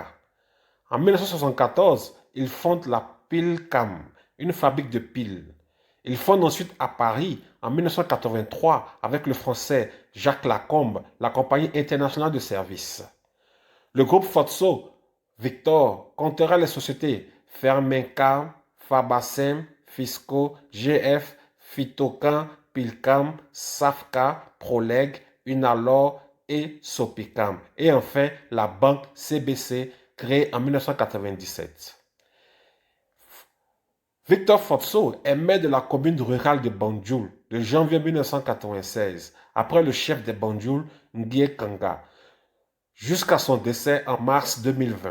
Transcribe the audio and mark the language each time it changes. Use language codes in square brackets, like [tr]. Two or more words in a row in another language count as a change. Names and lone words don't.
[fr] En 1974, il fonde la Pilcam, une fabrique de piles. Il fonde ensuite à Paris, en 1983, avec le français Jacques Lacombe, la compagnie internationale de services. Le groupe Fotso, Victor, comptera les sociétés Fermencam, Fabacem, Fisco, GF, Phytocan, Pilcam, Safca, Proleg, Unalor et Sopicam. Et enfin, la banque CBC, créée en 1997. Victor Fotso est maire de la commune rurale de Banjul de janvier 1996, après le chef de Banjul, Nguye Kanga, jusqu'à son décès en mars 2020.